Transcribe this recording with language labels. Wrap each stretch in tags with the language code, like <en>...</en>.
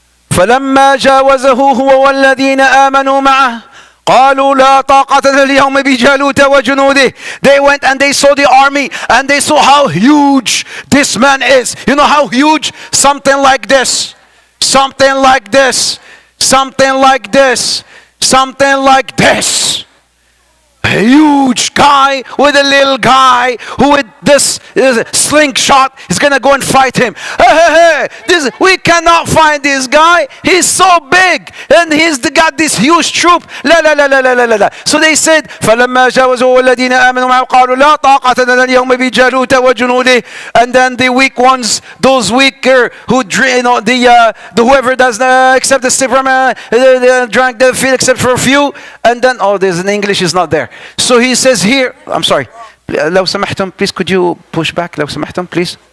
<ar>فلما جاوزه هو والذين آمنوا معه قالوا لا طاقة لنا اليوم بجالوت وجنوده.</ar> <en>They went and they saw the army and they saw how huge this man is. You know how huge? Something like this. Something like this. Something like this. Something like this. A huge guy with a little guy who with this slingshot is gonna go and fight him. Hey, we cannot find this guy. He's so big and he's got this huge troop.</en> <ar>لا.</ar> <en>So they said</en> <ar>فلما جاوزوا الذين آمنوا معه قالوا لا طاقة لنا اليوم بجالوت وجنوده.</ar> <en>And then the weak ones, those weaker who the whoever does not accept the Superman drank the field except for a few. And then there's an English is not there. So he says here, I'm sorry,</en> <ar>لو سمحتم</ar> <en>please could you push back لو سمحتم please.</en>